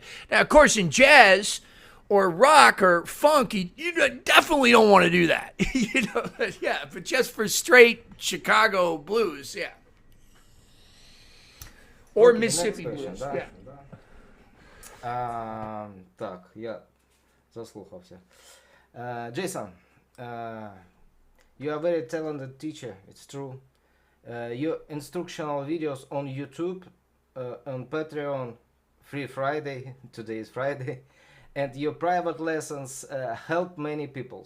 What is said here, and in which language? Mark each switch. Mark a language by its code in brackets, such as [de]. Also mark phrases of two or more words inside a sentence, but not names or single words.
[en] Now, of course, in jazz or rock or funk, you definitely don't want to do that. You know, yeah, but just for straight Chicago blues, yeah. Or Okay, Mississippi next blues, question, yeah. [uk] Так, я заслухався. [en] Jason, you are a very talented teacher, it's true. Your instructional videos on YouTube, on Patreon, Free Friday, today is Friday, and your private lessons help many people.